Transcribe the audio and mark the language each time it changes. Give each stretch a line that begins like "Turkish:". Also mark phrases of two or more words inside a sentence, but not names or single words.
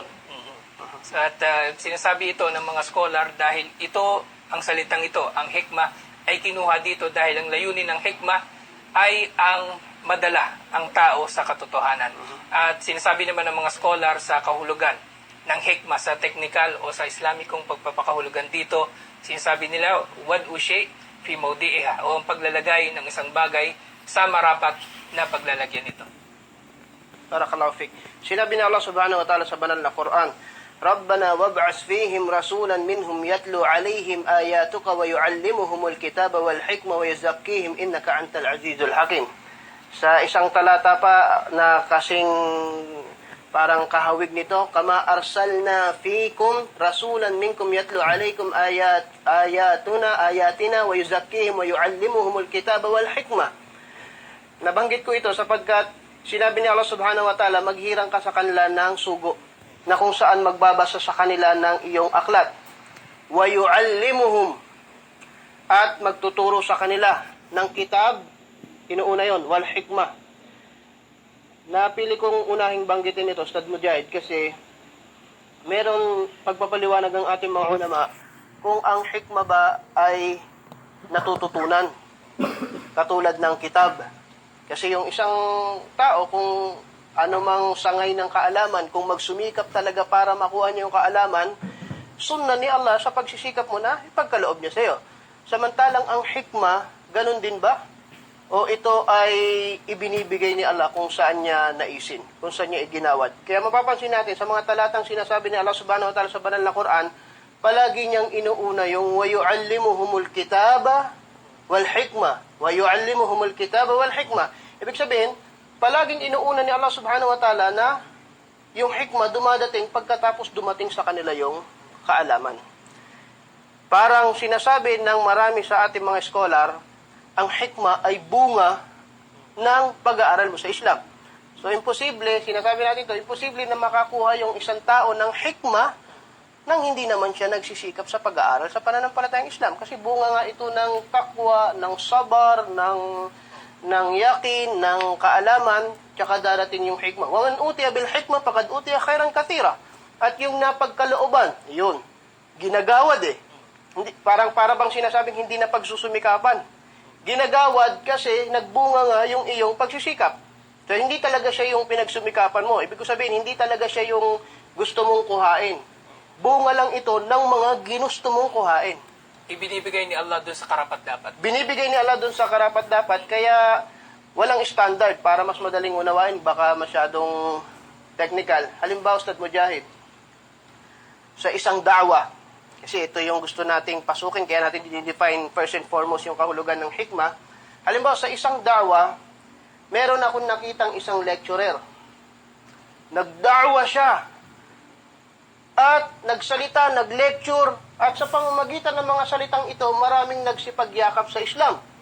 Filipino: At sinasabi ito ng mga scholar dahil ito, ang salitang ito, ang hikmah, ay kinuha dito dahil ang layunin ng hikmah ay ang madala ang tao sa katotohanan. At sinasabi naman ng mga scholar sa kahulugan ng hikmah sa technical o sa Islamikong pagpapakahulugan dito, sinasabi nila,
Arabic: وضع الشيء في موضعها,
Filipino: o ang paglalagay ng isang bagay sa marapat na paglalagyan nito.
Arabic: بارك الله فيك.
Filipino: Sinabi ni Allah
Arabic: سبحانه وتعالى
Filipino: sa banal na Quran,
Arabic: ربنا وابعث فيهم رسولا منهم يتلو عليهم آياتك ويعلمهم الكتاب والحكمة ويزكيهم إنك أنت العزيز الحكيم.
Filipino: Sa isang talata pa na kasing parang kahawig nito,
Arabic: كما أرسلنا فيكم رسولا منكم يتلو عليكم آياتنا ويزكيهم ويعلمهم الكتاب والحكمة.
Filipino: Nabanggit ko ito sapagkat sinabi ni Allah
Arabic: سبحانه وتعالى,
Filipino: maghirang ka sa kanila ng sugo na kung saan magbabasa sa kanila ng iyong aklat.
Arabic: ويعلمهم,
Filipino: at magtuturo sa kanila ng kitab. Inuuna yon,
Arabic: والحكمة.
Filipino: Napili kong unahing banggitin ito, Ustad Mujahid, kasi merong pagpapaliwanag ng ating mga ulama kung ang hikmah ba ay natututunan katulad ng kitab. Kasi yung isang tao, kung anumang sangay ng kaalaman, kung magsumikap talaga para makuha niya yung kaalaman, sunna ni Allah sa pagsisikap mo na ipagkaloob niya sa iyo. Samantalang ang hikmah, ganun din ba? O ito ay ibinibigay ni Allah kung saan niya naisin, kung saan niya iginawad. Kaya mapapansin natin sa mga talatang sinasabi ni Allah
Arabic: سبحانه وتعالى
Filipino: sa banal na Quran, palagi niyang inuuna yung
Arabic: وَيُعَلِّمُهُمُ الْكِتَابَ وَالْحِكْمَةِ وَيُعَلِّمُهُمُ الْكِتَابَ وَالْحِكْمَةِ.
Filipino: Ibig sabihin, palaging inuuna ni Allah
Arabic: سبحانه وتعالى
Filipino: na yung hikmah dumadating pagkatapos dumating sa kanila yung kaalaman. Parang sinasabi ng marami sa ating mga scholar, ang hikmah ay bunga ng pag-aaral mo sa Islam. So, imposible, sinasabi natin ito, imposible na makakuha yung isang tao ng hikmah nang hindi naman siya nagsisikap sa pag-aaral sa pananampalatayang Islam. Kasi bunga nga ito ng takwa, ng sabar, ng yakin, ng kaalaman, tsaka darating yung hikmah.
Arabic: ومن أوتي بالحكمة, فقد أوتي خيرا كثيرا.
Filipino: At yung napagkalooban, yun, ginagawad eh. Hindi, para bang sinasabing hindi na pagsusumikapan. Ginagawad kasi nagbunga nga yung iyong pagsisikap. So, hindi talaga siya yung pinagsumikapan mo. Ibig ko sabihin, hindi talaga siya yung gusto mong kuhain. Bunga lang ito ng mga ginusto mong kuhain. Ibinibigay ni Allah doon sa karapat-dapat. Binibigay ni Allah doon sa karapat-dapat, kaya walang standard para mas madaling unawain, baka masyadong technical. Halimbawa, Ustad Mujahid, sa isang da'wa, kasi ito yung gusto nating pasukin, kaya natin i-define
English: first and foremost
Filipino: yung kahulugan ng hikmah. Halimbawa, sa isang da'wa, meron akong nakitang isang lecturer. Nagda'wa siya, at nagsalita, nag-lecture, at sa pamamagitan ng mga salitang ito, maraming nagsipagyakap sa Islam.